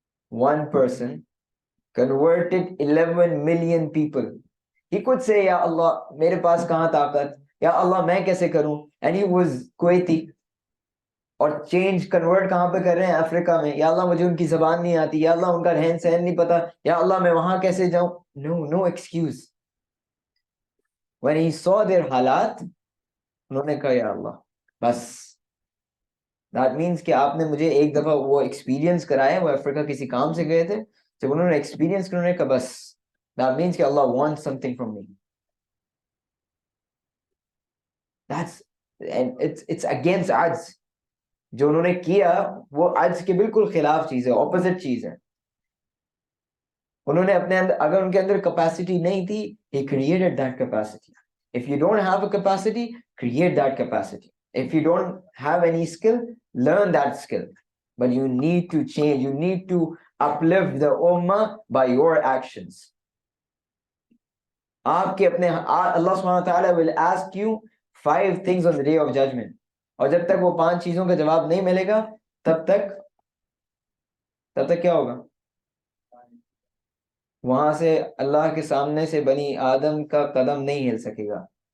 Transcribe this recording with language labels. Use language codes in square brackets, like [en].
[en] One person converted 11 million people. He could say, Ya Allah, [ur] mere paas kahan taqat? [en] Ya Allah, [ur] main kaise karun? [en] And he was Kuwaiti. [ur] اور change convert کہاں پہ کر رہے ہیں؟ افریقہ میں. یا اللہ مجھے ان کی زبان نہیں آتی, یا اللہ ان کا رہن سہن نہیں پتا, یا اللہ میں وہاں کیسے جاؤں. No excuse. [en] when he saw their [ur] حالات, انہوں نے کہا یا اللہ بس. [en] that means [ur] کہ آپ نے مجھے ایک دفعہ وہ ایکسپیرینس کرایا, وہ افریقہ کسی کام سے گئے تھے, جب انہوں نے ایکسپیرینس کیا انہوں نے کہا بس. [en] that means [ur] کہ [en] Allah wants something from me. that's and it's against عجز. [ur] جو انہوں نے کیا وہ عجز کے بالکل خلاف چیز ہے, اپوزٹ چیز ہے. انہوں نے اپنے اندر, اگر ان کے اندر کیپیسٹی نہیں تھی, [en] he created that capacity. If you don't have a capacity, create that capacity. If you don't have any skill, learn that skill. But you need to change, you need to uplift the ummah by your actions. [ur] آپ کے اپنے, [en] اللہ سبحانہ وتعالی will ask you 5 things on the day of judgment. [ur] اور جب تک وہ 5 چیزوں کا جواب نہیں ملے گا, تب تک کیا ہوگا؟ وہاں سے اللہ کے سامنے سے بنی آدم کا قدم نہیں ہل سکے گا.